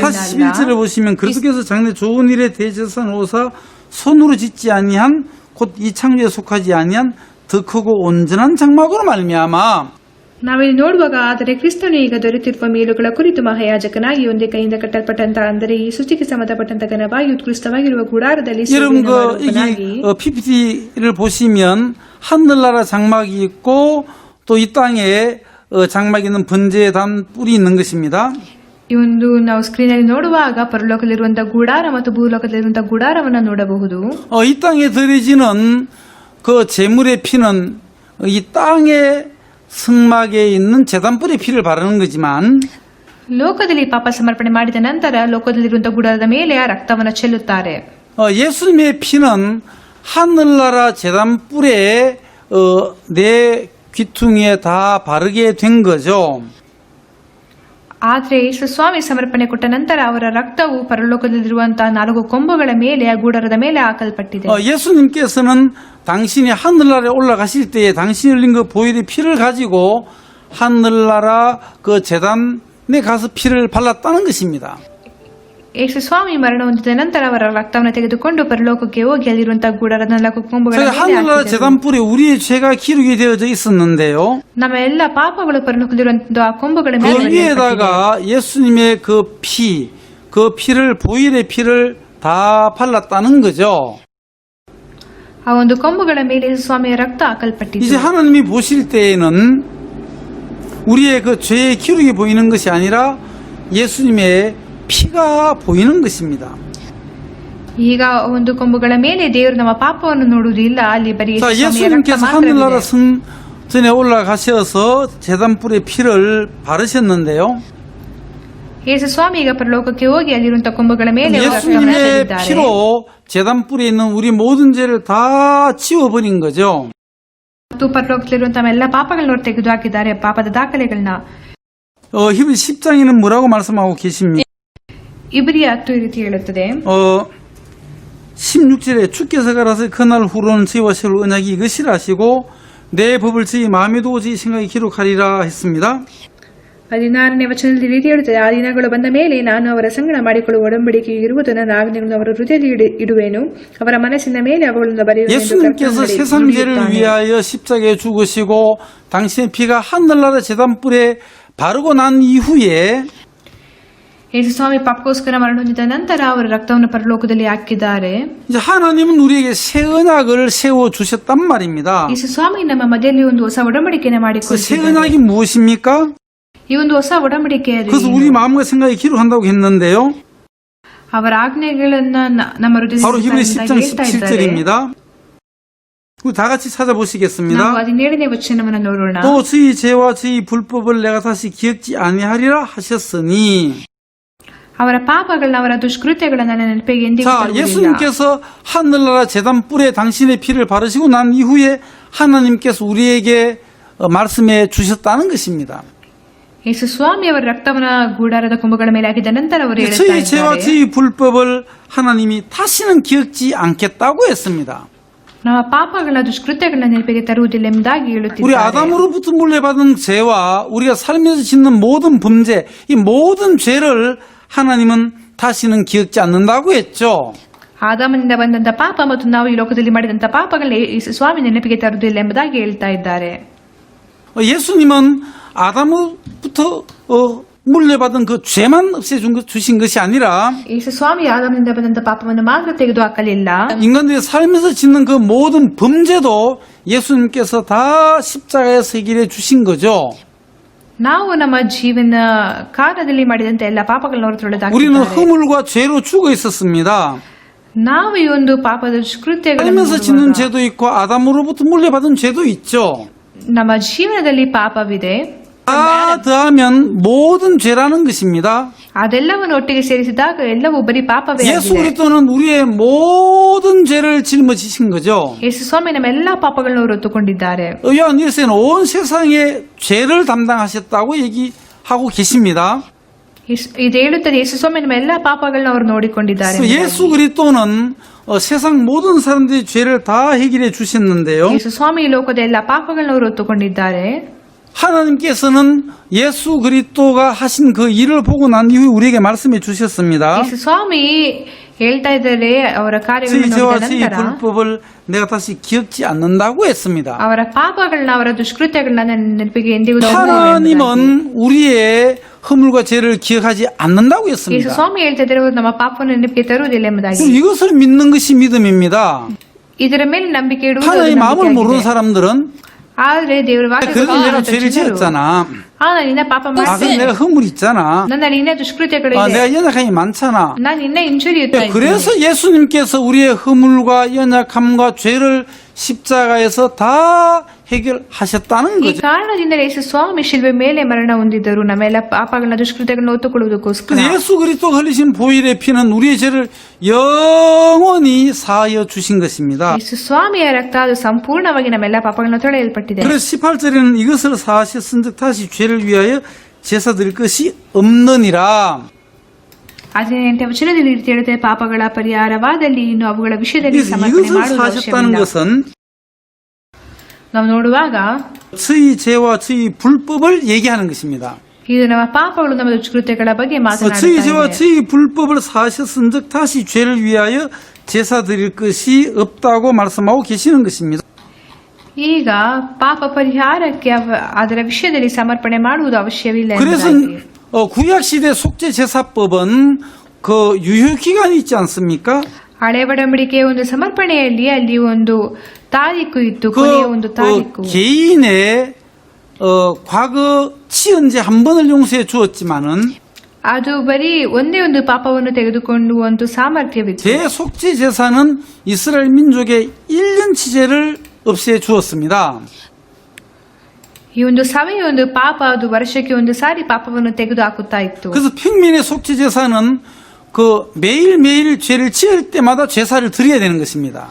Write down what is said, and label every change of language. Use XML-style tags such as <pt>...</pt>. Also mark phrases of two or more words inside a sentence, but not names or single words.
<ko>다시</ko> <kn>ಅಲ್ಲ.</kn> <ko>11절에 보시면 그리스도께서 장래 좋은 일에 대제사는 오사 손으로 짓지 아니한 곧 이 창조에 속하지 아니한 더 크고 온전한 장막으로 말미암아.</ko> <kn>ನಾವಿಲ್ಲಿ ನೋಡುವಾಗ, ಆದರೆ ಕ್ರಿಸ್ತನು ಈಗ ದೊರೆತಿರುವ ಮೇಲುಗಳ ಕುರಿತು ಮಹಾಯಾಜಕನಾಗಿ ಒಂದೇ ಕೈಯಿಂದ ಕಟ್ಟಲ್ಪಟ್ಟಂತ, ಅಂದರೆ ಈ ಸೃಷ್ಟಿಗೆ ಸಂಬಂಧಪಟ್ಟಂತ ಘನವಾಗಿ ಉತ್ಕೃಷ್ಟವಾಗಿರುವ ಗುಡಾರದಲ್ಲಿ</kn> <ko>여러분</ko> <kn>ಸೇವೆಯನ್ನು ಮಾಡುವವನಾಗಿ.</kn> <ko>PPT를 보시면 하늘나라 장막이 있고 또 이 땅에 장막이 있는 번제에 단 뿔이 있는 것입니다.</ko> <kn>ಈ ಒಂದು ನಾವು ಸ್ಕ್ರೀನ್ ಅಲ್ಲಿ ನೋಡುವಾಗ ಪರಲೋಕದಲ್ಲಿರುವಂತಹ ಗುಡಾರ ಮತ್ತು ಭೂಲೋಕದಲ್ಲಿರುವಂತಹ ಗುಡಾರವನ್ನ ನೋಡಬಹುದು.</kn> <ko>이 땅에 드려지는 그 제물의 피는 이 땅의 성막에 있는 제단불의 피를 바르는 거지만</ko> <kn>ಲೋಕದಲ್ಲಿ ಪಾಪ ಸಮರ್ಪಣೆ ಮಾಡಿದ ನಂತರ ಲೋಕದಲ್ಲಿರುವಂತಹ ಗುಡಾರದ ಮೇಲೆ ಆ ರಕ್ತವನ್ನು ಚೆಲ್ಲುತ್ತಾರೆ.</kn> <ko>예수님의 피는 하늘나라 제단불에 내 귀퉁이에 다 바르게 된 거죠.</ko> <kn>ಆದ್ರೆ ಯೇಸು ಸ್ವಾಮಿ ಸಮರ್ಪಣೆ ಕೊಟ್ಟ ನಂತರ ಅವರ ರಕ್ತವು ಪರಲೋಕದಲ್ಲಿರುವಂತಹ 4 ಕೊಂಬುಗಳ ಮೇಲೆ ಆ ಗುಡಾರದ ಮೇಲೆ ಹಾಕಲ್ಪಟ್ಟಿದೆ.</kn> <ko>예수님께서는 당신이 하늘나라에 올라가실 때에 당신이 흘린 그 보혈의 피를 가지고 하늘나라 그 제단에 가서 피를 발랐다는 것입니다.</ko> <kn>ಯೇಸು ಸ್ವಾಮಿ ಮರಣ ಹೊಂದಿದ ನಂತರ ಅವರ ರಕ್ತವನ್ನು ತೆಗೆದುಕೊಂಡು ಪರಲೋಕಕ್ಕೆ ಹೋಗಿ ಅಲ್ಲಿರುವಂತಹ ಗುಡಾರದ 4 ಕೊಂಬುಗಳ ಮೇಲೆ</kn> <ko>하늘나라</ko> <kn>ಹಾಕಿದರು.</kn> <ko>제단불에 우리의 죄가 기록이 되어져 있었는데요.</ko> <kn>ನಮ್ಮ ಎಲ್ಲ ಪಾಪಗಳು ಪರಲೋಕದಲ್ಲಿರುವಂತಹ ಆ ಕೊಂಬುಗಳ</kn> <ko>그</ko> <kn>ಮೇಲೆ</kn> <ko>위에다가 예수님의 그 피를 보혈의 피를 다 발랐다는 거죠.</ko> <kn>ಆ ಒಂದು ಕೊಂಬುಗಳ ಮೇಲೆ ಯೇಸು ಸ್ವಾಮಿಯ ರಕ್ತ ಹಾಕಲ್ಪಟ್ಟಿದೆ.</kn> <ko>이제 하나님이 보실 때에는 우리의 그 죄의 기록이 보이는 것이 아니라 예수님의 피가 보이는 것입니다.</ko> <kn>ಈಗ ಒಂದು ಕೊಂಬುಗಳ ಮೇಲೆ ದೇವರು ನಮ್ಮ ಪಾಪವನ್ನು ನೋಡುವುದಿಲ್ಲ, ಅಲ್ಲಿ ಬರೀ</kn> <ko>자,</ko> <kn>ಯೇಸು ಸ್ವಾಮಿಯ ರಕ್ತ</kn> <ko>예수님께서</ko> <kn>ಮಾತ್ರವಿದೆ.</kn> <ko>하늘나라 성전에 올라가셔서 제단불에 피를 바르셨는데요.</ko> <kn>ಯೇಸು ಸ್ವಾಮಿ ಈಗ ಪರಲೋಕಕ್ಕೆ ಹೋಗಿ ಅಲ್ಲಿರುವಂತಹ ಕೊಂಬುಗಳ ಮೇಲೆ ಅವರ ರಕ್ತವನ್ನು</kn> <ko>예수님의</ko> <kn>ಚೆಲ್ಲಿದ್ದಾರೆ.</kn> <ko>피로 제단불에 있는 우리 모든 죄를 다 지워버린 거죠.</ko> <kn>ಮತ್ತು ಪರಲೋಕದಲ್ಲಿರುವಂತಹ ಎಲ್ಲ ಪಾಪಗಳನ್ನ ಅವರು ತೆಗೆದು ಹಾಕಿದ್ದಾರೆ, ಪಾಪದ ದಾಖಲೆಗಳನ್ನ.</kn> <ko>히브리 10장에는 뭐라고 말씀하고 계십니까?</ko> <kn>ಇಬ್ರಿಯ 10 ಈ ರೀತಿ ಹೇಳುತ್ತದೆ.</kn> <ko>16절에 주께서 가라서 그날 후로는 저희와 세울 언약이 이것이라 하시고 내 법을 저희 마음에 두고 저희 생각에 기록하리라 했습니다.</ko> <kn>16ನೇ ವಚನದಲ್ಲಿ ಈ ರೀತಿ ಹೇಳುತ್ತದೆ, ಆ ದಿನಗಳು ಬಂದ ಮೇಲೆ ನಾನು ಅವರ ಸಂಗಡ ಮಾಡಿಕೊಳ್ಳುವ ಒಡಂಬಡಿಕೆ ಇರುವುದು, ನನ್ನ ಆಜ್ಞೆಗಳನ್ನು ಅವರ ಹೃದಯದಲ್ಲಿ ಇಡುವೆನು, ಅವರ ಮನಸ್ಸಿನ ಮೇಲೆ ಅವುಗಳನ್ನು ಬರೆಯುವೆನು.</kn> <ko>예수님께서 세상 죄를 위하여 십자가에 죽으시고 당신의 피가 하늘나라 제단불에 바르고 난 이후에</ko> <kn>ಯೇಸು ಸ್ವಾಮಿ ಪಾಪಕ್ಕೋಸ್ಕರ ಮರಣ ಹೊಂದಿದ ನಂತರ ಅವರ ರಕ್ತವನ್ನು ಪರಲೋಕದಲ್ಲಿ ಹಾಕಿದ್ದಾರೆ.</kn> <ko>이제 하나님은 우리에게 새 언약을 세워 주셨단 말입니다.</ko> <kn>ಯೇಸು ಸ್ವಾಮಿ ನಮ್ಮ ಮಧ್ಯದಲ್ಲಿ ಒಂದು ಹೊಸ ಒಡಂಬಡಿಕೆಯನ್ನು</kn> <ko>새</ko> <kn>ಮಾಡಿಕೊಟ್ಟಿದ್ದಾರೆ.</kn> <ko>언약이 무엇입니까?</ko> <kn>ಈ ಒಂದು ಹೊಸ ಒಡಂಬಡಿಕೆ</kn> <ko>그래서 우리 마음과 생각에 기록한다고 했는데요.</ko> <kn>ಅವರ ಆಜ್ಞೆಗಳನ್ನ ನಮ್ಮ</kn> <ko>바로 히브리</ko> <kn>ಹೃದಯದಲ್ಲಿ</kn> <ko>10장</ko> <kn>ಹೇಳ್ತಾ ಇದ್ದಾರೆ.</kn> <ko>17절입니다. 우리 다 같이 찾아보시겠습니다.</ko> <kn>ನಾವು 17ನೇ ವಚನವನ್ನು ನೋಡೋಣ.</kn> <ko>또 저희 죄와 저희 불법을 내가 다시 기억지 아니하리라 하셨으니.</ko> <kn>ಅವರ ಪಾಪಗಳನ್ನ ಅವರ ದುಷ್ಕೃತ್ಯಗಳನ್ನ ನನ್ನ ನೆನಪಿಗೆ ಎಂದಿಗೂ</kn> <ko>자,</ko> <kn>ತರುವುದಿಲ್ಲ.</kn> <ko>예수님께서 하늘나라 제단불에 당신의 피를 바르시고 난 이후에 하나님께서 우리에게 말씀해 주셨다는 것입니다.</ko> <kn>ಯೇಸು ಸ್ವಾಮಿ ಅವರ ರಕ್ತವನ್ನ ಗುಡಾರದ ಕುಂಭಗಳ ಮೇಲೆ ಹಾಕಿದ ನಂತರ ಅವರು ಹೇಳ್ತಾ</kn> <ko>저희 죄와</ko> <kn>ಇದ್ದಾರೆ,</kn> <ko>저희 불법을 하나님이 다시는 기억지 않겠다고 했습니다.</ko> <kn>ನಮ್ಮ ಪಾಪಗಳ ದುಷ್ಕೃತ್ಯಗಳನ್ನ ನೆನಪಿಗೆ ತರುವುದಿಲ್ಲ ಎಂಬುದಾಗಿ</kn> <ko>우리</ko> <kn>ಹೇಳುತ್ತಿದ್ದಾರೆ.</kn> <ko>아담으로부터 물려받은 죄와 우리가 살면서 짓는 모든 범죄, 이 모든 죄를 하나님은 다시는 기억지 않는다고 했죠.</ko> <kn>ಆದಾಮನಿಂದ ಬಂದಂತ ಪಾಪ ಮತ್ತು ನಾವು ಈ ಲೋಕದಲ್ಲಿ ಮಾಡಿದಂತ ಪಾಪಗಳನ್ನ ಯೇಸು ಸ್ವಾಮಿ ನೆನಪಿಗೆ ತರುವುದಿಲ್ಲ ಎಂಬುದಾಗಿ ಹೇಳ್ತಾ ಇದ್ದಾರೆ.</kn> <ko>예수님은 아담으로부터 물려받은 그 죄만 없애주신 것이 아니라</ko> <kn>ಯೇಸು ಸ್ವಾಮಿ ಆದಾಮನಿಂದ ಬಂದಂತ ಪಾಪವನ್ನು ಮಾತ್ರ ತೆಗೆದು ಹಾಕಲಿಲ್ಲ,</kn> <ko>인간들이 살면서 짓는 그 모든 범죄도 예수님께서 다 십자가에서 해결해 주신 거죠.</ko> <kn>ನಾವು ನಮ್ಮ ಜೀವನ ಕಾಲದಲ್ಲಿ ಮಾಡಿದಂತ ಎಲ್ಲ ಪಾಪಗಳನ್ನ ಅವರು</kn> <ko>우리는</ko> <kn>ತೊಳೆದಾಕಿದ್ದಾರೆ.</kn> <ko>허물과 죄로 죽어 있었습니다.</ko> <kn>ನಾವು ಈ ಒಂದು ಪಾಪದ ದುಷ್ಕೃತ್ಯಗಳನ್ನು</kn> <ko>살면서 짓는</ko> <kn>ಮಾಡುವಾಗ</kn> <ko>죄도 있고 아담으로부터 물려받은 죄도 있죠.</ko> <kn>ನಮ್ಮ ಜೀವನದಲ್ಲಿ ಪಾಪವಿದೆ,</kn> <ko>다 더하면 모든 죄라는 것입니다.</ko> <kn>ಅದೆಲ್ಲವನ್ನು ಒಟ್ಟಿಗೆ ಸೇರಿಸಿದಾಗ ಎಲ್ಲವೂ ಬರೀ ಪಾಪವೇ</kn> <ko>예수</ko> <kn>ಆಗಿದೆ.</kn> <ko>그리스도는 우리의 모든 죄를 짊어지신 거죠.</ko> <kn>ಯೇಸು ಸ್ವಾಮಿ ನಮ್ಮ ಎಲ್ಲಾ ಪಾಪಗಳನ್ನು ಅವರು ಹೊತ್ತುಕೊಂಡಿದ್ದಾರೆ.</kn> <ko>요한 1세는 온 세상의 죄를 담당하셨다고 얘기하고 계십니다.</ko> <kn>ಇದು ಹೇಳುತ್ತದೆ, ಯೇಸು ಸ್ವಾಮಿ ನಮ್ಮ ಎಲ್ಲಾ ಪಾಪಗಳನ್ನ ಅವರು ನೋಡಿಕೊಂಡಿದ್ದಾರೆ.</kn> <ko>그래서 예수 그리스도는 세상 모든 사람들의 죄를 다 해결해 주셨는데요.</ko> <kn>ಯೇಸು ಸ್ವಾಮಿ ಈ ಲೋಕದ ಎಲ್ಲಾ ಪಾಪಗಳನ್ನ ಅವರು ಹೊತ್ತುಕೊಂಡಿದ್ದಾರೆ.</kn> <ko>하나님께서는 예수 그리스도가 하신 그 일을 보고 난 이후에 우리에게 말씀해 주셨습니다.</ko> <kn>ಯೇಸು ಸ್ವಾಮಿ ಹೇಳ್ತಾ ಇದ್ದಾರೆ, ಅವರ</kn> <ko>저희</ko> <kn>ಕಾರ್ಯಗಳನ್ನು</kn> <ko>죄와</ko> <kn>ನೋಡಿದ</kn> <ko>저희</ko> <kn>ನಂತರ</kn> <ko>불법을 내가 다시 기억지 않는다고 했습니다.</ko> <kn>ಅವರ ಪಾಪಗಳನ್ನ ಅವರ ದುಷ್ಕೃತ್ಯಗಳನ್ನ ನನ್ನ ನೆನಪಿಗೆ ಎಂದಿಗೂ ತರುವುದಿಲ್ಲ ಎಂಬುದಾಗಿ.</kn> <ko>하나님은 우리의 허물과 죄를 기억하지 않는다고</ko> <kn>ಯೇಸು</kn> <ko>했습니다.</ko> <kn>ಸ್ವಾಮಿ ಹೇಳ್ತಾ ಇದ್ದಾರೆ, ಅವರು ನಮ್ಮ ಪಾಪವನ್ನು ನೆನಪಿಗೆ ತರುವುದಿಲ್ಲ ಎಂಬುದಾಗಿ.</kn> <ko>그럼 이것을 믿는 것이 믿음입니다.</ko> <kn>ಇದರ ಮೇಲೆ ನಂಬಿಕೆ ಇಡುವುದು</kn> <ko>하나님의 마음을 모르는</ko> <kn>ನಂಬಿಕೆಯಾಗಿದೆ.</kn> <ko>사람들은</ko> <kn>ಆದ್ರೆ ದೇವರ ವಾಕ್ಯ</kn> <ko>그래도 내가 죄를 지었잖아.</ko> <kn>ನಾನು ಇನ್ನ ಪಾಪ</kn> <ko>그래도</ko> <kn>ಮಾಡ್ತೀನಿ,</kn> <ko>내가 허물이 있잖아.</ko> <kn>ನನ್ನಲ್ಲಿ ಇನ್ನ ದುಷ್ಕೃತ್ಯಗಳು ಇದೆ,</kn> <ko>내가 연약함이 많잖아.</ko> <kn>ನಾನು ಇನ್ನ ಹಿಂಜರಿಯುತ್ತಾ ಇದ್ದೀನಿ.</kn> <ko>그래서 예수님께서 우리의 허물과 연약함과 죄를 십자가에서 다 해결하셨다는</ko> <kn>ಈ</kn> <ko>거죠.</ko> <kn>ಕಾರಣದಿಂದ ಯೇಸು ಸ್ವಾಮಿ ಶಿಲ್ವೆ ಮೇಲೆ ಮರಣ ಹೊಂದಿದ್ದರು, ನಮ್ಮೆಲ್ಲ ಪಾಪಗಳನ್ನ ದುಷ್ಕೃತ್ಯಗಳನ್ನ ಹೊತ್ತುಕೊಳ್ಳುವುದಕ್ಕೋಸ್ಕರ.</kn> <ko>그래서 예수 그리스도가 흘리신 보혈의 피는 우리의 죄를 영원히 사하여 주신 것입니다.</ko> <kn>ಯೇಸು ಸ್ವಾಮಿಯ ರಕ್ತ ಅದು ಸಂಪೂರ್ಣವಾಗಿ ನಮ್ಮೆಲ್ಲ ಪಾಪಗಳನ್ನ ತೊಳೆಯಲ್ಪಟ್ಟಿದೆ.</kn> <ko>그래서 18절에는 이것을 사하셨은즉 다시 죄를 위하여 제사 드릴 것이 없느니라.</ko> <kn>18ನೇ ವಚನದಲ್ಲಿ ಈ ರೀತಿ ಹೇಳುತ್ತೆ, ಪಾಪಗಳ ಪರಿಹಾರವಾದಲ್ಲಿ ಇನ್ನು ಅವುಗಳ ವಿಷಯದಲ್ಲಿ</kn> <ko>그래서</ko> <kn>ಸಮರ್ಪಣೆ</kn> <ko>이것을</ko> <kn>ಮಾಡುವುದು</kn> <ko>사하셨다는</ko> <kn>ಅವಶ್ಯವಿಲ್ಲ.</kn> <ko>것은</ko> <kn>ನಾವು ನೋಡುವಾಗ</kn> <ko>저희 죄와 저희 불법을 얘기하는 것입니다.</ko> <kn>ಇದು ನಮ್ಮ ಪಾಪಗಳು, ನಮ್ಮ ದುಷ್ಕೃತ್ಯಗಳ ಬಗ್ಗೆ</kn> <ko>저희</ko> <kn>ಮಾತನಾಡುತ್ತಾ</kn> <ko>죄와</ko> <kn>ಇದೆ.</kn> <ko>저희 불법을 사하셨은즉 다시 죄를 위하여 제사 드릴 것이 없다고 말씀하고 계시는 것입니다.</ko> <kn>ಈಗ ಪಾಪ ಪರಿಹಾರಕ್ಕೆ ಅದರ ವಿಷಯದಲ್ಲಿ ಸಮರ್ಪಣೆ ಮಾಡುವುದು ಅವಶ್ಯವಿಲ್ಲ</kn> <ko>그래서</ko> <kn>ಎಂಬುದಾಗಿ.</kn> <ko>구약 시대 속죄 제사법은 그 유효 기간이 있지 않습니까?</ko> <kn>ಹಳೆ ಒಡಂಬಡಿಕೆಯ ಒಂದು ಸಮರ್ಪಣೆಯಲ್ಲಿ ಅಲ್ಲಿ ಒಂದು ತಾರೀಕು ಇತ್ತು, ಕೊನೆಯ ಒಂದು ತಾರೀಕು.</kn> <ko>개인의 과거 치은 죄 한 번을 용서해 주었지만은</ko> <kn>ಅದು ಬರೀ ಒಂದೇ ಒಂದು ಪಾಪವನ್ನು ತೆಗೆದುಕೊಂಡು ಒಂದು ಸಾಮರ್ಥ್ಯವಿತ್ತು.</kn> <ko>대속죄 제사는 이스라엘 민족의 1년치 죄를 없애 주었습니다.</ko> <kn>ಈ ಒಂದು ಸಭೆಯ ಒಂದು ಪಾಪ ಅದು ವರ್ಷಕ್ಕೆ ಒಂದು ಸಾರಿ ಪಾಪವನ್ನು ತೆಗೆದು ಹಾಕುತ್ತಾ ಇತ್ತು.</kn> <ko>그래서 평민의 속죄 제사는 그 그 매일매일 죄를 지을 때마다 제사를 드려야 되는 것입니다.</ko>